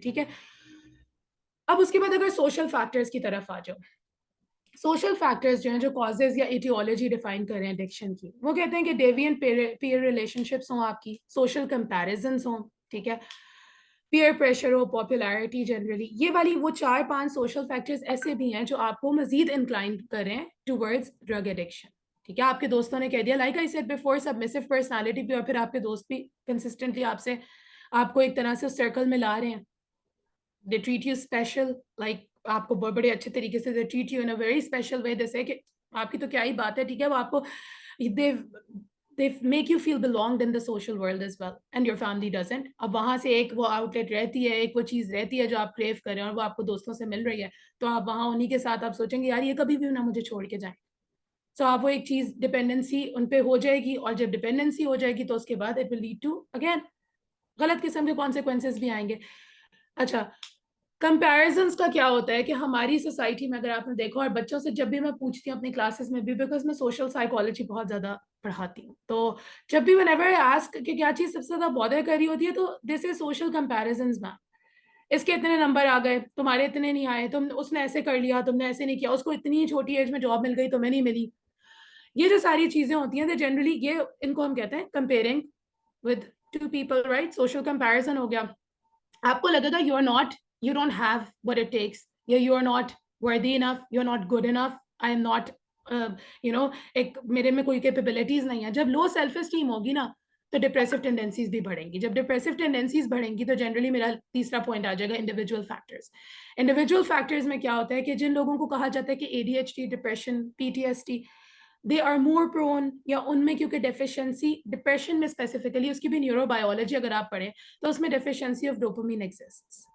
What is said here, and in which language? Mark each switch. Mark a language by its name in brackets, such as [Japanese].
[Urdu] ٹھیک ہے, اب اس کے بعد اگر سوشل فیکٹرز کی طرف آ جاؤ, سوشل فیکٹرز جو ہیں جو کازز یا ایٹیولوجی ڈیفائن کر رہے ہیں ایڈکشن کی, وہ کہتے ہیں کہ ڈیوین پیئر ریلیشن شپس ہوں, آپ کی سوشل کمپیریزنس ہوں, ٹھیک ہے, پیئر پریشر ہو, پاپولیرٹی جنرلی, یہ والی وہ 4-5 سوشل فیکٹرز ایسے بھی ہیں جو آپ کو مزید انکلائن کریں ٹوورڈز ڈرگ ایڈکشن. ٹھیک ہے, آپ کے دوستوں نے کہہ دیا [English] like I said before [Urdu] سبمسو personality بھی, اور پھر آپ کے دوست بھی کنسسٹنٹلی آپ کو ایک طرح سے اس سرکل میں لا رہے ہیں. [English] they treat you special, like [Urdu] آپ کو بڑے اچھے طریقے سے [English] they treat you in a very special way, they say [Urdu] کہ آپ کی تو کیا ہی بات ہے, [English] ٹھیک ہے, [Urdu] وہ آپ کو [English] they make you feel belonged in the social world as well and your family doesn't. [Urdu] اب وہاں سے ایک وہ آؤٹ لیٹ رہتی ہے, ایک وہ چیز رہتی ہے جو آپ کریو کر رہے ہیں, اور وہ آپ کو دوستوں سے مل رہی ہے, تو آپ وہاں انہی کے ساتھ آپ سوچیں گے یار یہ کبھی بھی نہ مجھے چھوڑ کے جائیں. سو آپ وہ ایک چیز ڈپینڈنسی ان پہ ہو جائے گی, اور جب ڈپینڈنسی ہو جائے گی تو اس کے بعد [English] it will lead to again [Urdu] غلط قسم کے کانسیکوینسز بھی آئیں گے. اچھا کمپیریزنس کا کیا ہوتا ہے کہ ہماری سوسائٹی میں اگر آپ نے دیکھو, اور بچوں سے جب بھی میں پوچھتی ہوں اپنی کلاسز میں بھی, بیکاز میں سوشل سائیکالوجی بہت زیادہ پڑھاتی ہوں, تو جب بھی [English] whenever I ask [Urdu] کہ کیا چیز سب سے زیادہ بادر کر رہی ہوتی ہے, تو [English] This is social comparisons ma'am. [Urdu] اس کے اتنے نمبر آ گئے, تمہارے اتنے نہیں آئے, اس نے ایسے کر لیا, تم نے ایسے نہیں کیا, اس کو اتنی چھوٹی ایج میں جاب مل گئی, تمہیں نہیں ملی. یہ جو ساری چیزیں ہوتی ہیں جنرلی یہ ان کو ہم کہتے ہیں [English] comparing with two people, [Urdu] right, social comparison ہو گیا. آپ کو لگے گا [English] you are not, you don't have what it takes, yeah, you are not worthy enough, you're not good enough, I am not [Urdu] ایک میرے میں کوئی کیپیبلٹیز نہیں ہے. جب لو سیلف اسٹیم ہوگی نا تو ڈپریسو ٹینڈنسیز بھی بڑھیں گی. جب ڈپریسو ٹینڈنسیز بڑھیں گی تو جنرلی میرا تیسرا پوائنٹ آ جائے گا انڈیویجول فیکٹرز. انڈیویجول فیکٹرز میں کیا ہوتا ہے کہ جن لوگوں کو کہا جاتا ہے کہ ADHD, depression, PTSD, [English] they are more prone, [Urdu] یا ان میں کیونکہ ڈیفیشنسی ڈپریشن میں اسپیسیفکلی اس کی بھی نیورو بایولوجی اگر آپ پڑھیں تو اس میں ڈیفیشنسی آف ڈوپامین ایگزسٹس.